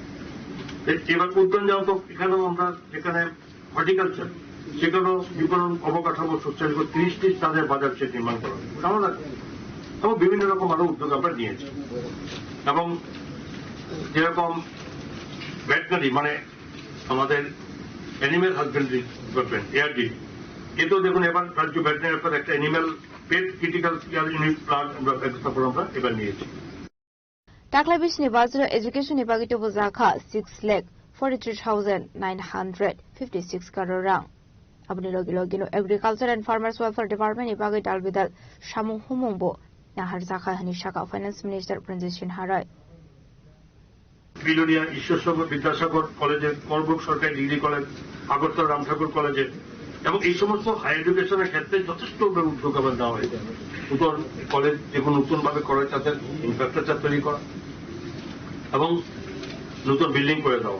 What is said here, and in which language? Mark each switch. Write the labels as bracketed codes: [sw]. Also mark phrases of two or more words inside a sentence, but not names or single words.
[bn] এবার উদ্যান জগত এখানেও আমরা যেখানে হর্টিকালচার, সেখানেও বিপণন অবকাঠামো সুচারু করে 30টি স্থানের বাজার সেট নির্মাণ করা হবে, এবং বিভিন্ন রকম আরো উদ্যোগ আমরা নিয়েছি। এবং যেরকম ভেটেরিনারি মানে আমাদের [en] animal husbandry department, [bn] এআরডি, এতেও দেখুন এবার রাজ্য ভেটেরিনারি পর একটা [en] animal pet critical care unit plan [bn] আমরা ব্যবস্থাপনা আমরা এবার নিয়েছি। [trp] Taklai bisni bazra education ni bagi tobo zakha 6,43,956 crore rang. Abni logi Agriculture and Farmers Welfare Department ni bagi dalbidal Shamung Humungbo nahar zakha hani shaka [en] Finance Minister [trp] Prinzeshin Harai. [bn] বিলোনিয়া ঈশ্বরসাগর বিদ্যাসাগর কলেজের করবুক সরকারি ডিগ্রি কলেজ, আগরতলা রামঠাকুর কলেজে এবং এই সমস্ত [en] higher education's [bn] ক্ষেত্রে যথেষ্ট উদ্যোগ আবার দেওয়া হয়েছে। নতুন কলেজ যেগুলো নতুন ভাবে করা তাদের ইনফ্রাস্ট্রাকচার তৈরি করা এবং নতুন বিল্ডিং করে দেওয়া।